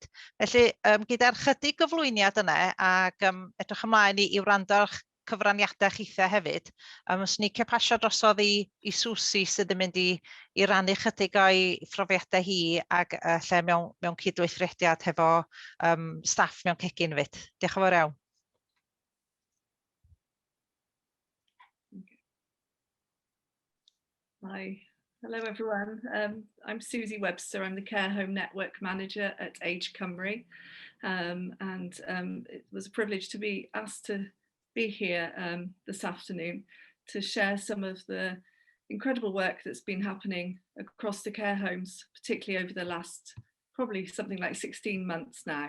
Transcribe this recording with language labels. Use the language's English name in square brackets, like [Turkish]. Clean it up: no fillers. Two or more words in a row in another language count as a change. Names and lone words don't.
[Welsh] Felly gyda'r chydig gyflwyniad yna ac edrych ymlaen i wrando'r cyfraniadau chithau hefyd, swn i'n cael pasio drosodd i Suzy sydd yn mynd i rannu chydig o'i phrofiadau hi ac lle mewn cydweithrediad hefo staff mewn cegin fyd. Diolch yn fawr iawn. [English] Hi, hello everyone. I'm Suzy Webster. I'm the Care Home Network Manager at Age Cymru, and it was a privilege to be asked to be here this afternoon to share some of the incredible work that's been happening across the care homes, particularly over the last probably something like 16 months now.